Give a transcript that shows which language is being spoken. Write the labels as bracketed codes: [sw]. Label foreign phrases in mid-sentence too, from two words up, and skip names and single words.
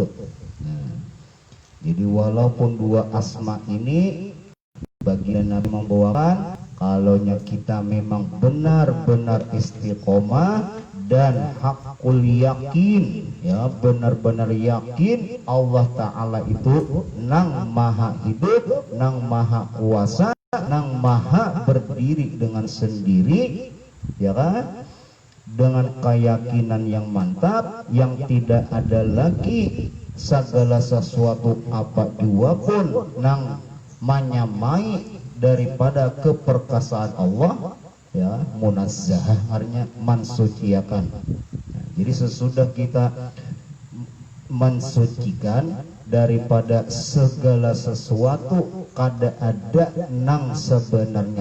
[id] Jadi walaupun dua asma ini bagian Nabi membawakan, kalaunya kita memang benar-benar istiqomah dan hakul yakin, ya benar-benar yakin Allah Ta'ala itu nang maha hidup, nang maha kuasa, nang maha berdiri dengan sendiri, ya kan? Dengan keyakinan yang mantap, yang tidak ada lagi segala sesuatu apa jua pun nang menyamai daripada keperkasaan Allah, ya munazzah artinya mensucikan. [bjn] Jadi sesudah kita mensucikan daripada segala sesuatu kada ada nang sebenarnya